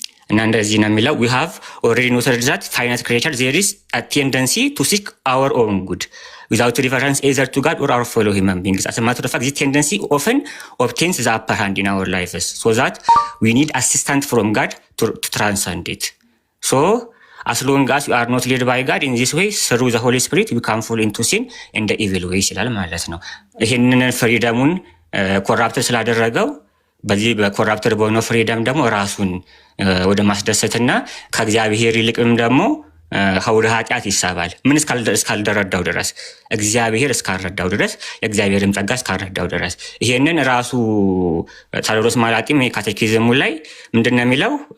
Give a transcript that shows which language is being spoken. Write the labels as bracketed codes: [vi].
[am] እና እንደዚህ ነው የሚለው [en] we have already noted that finite creature there is a tendency to seek our own good without reference either to God or our fellow human beings. As a matter of fact, this tendency often obtains the upper hand in our lives so that we need assistance from God to transcend it. So as long as we are not led by God in this way through the Holy Spirit, we can fall into sin in the evil way [am] ይላል ማለት ነው። ይህንን ፍሪደሙን ኮራፕተር ስላደረገው በዚህ በኮራፕተር በሆነው ፍሪደም ደግሞ ራሱን ወደ ማስደሰትና ከእግዚአብሔር ይልቅም ደግሞ ወደ ኃጢአት ይሳባል። ምን እስካልደረዳው ድረስ እግዚአብሔር እስካልረዳው ድረስ የእግዚአብሔርም ጸጋ እስካልረዳው ድረስ። ይሄንን ራሱ ታዎድሮስ ማላቂም የካቴኪዝሙ ላይ ምንድነው የሚለው?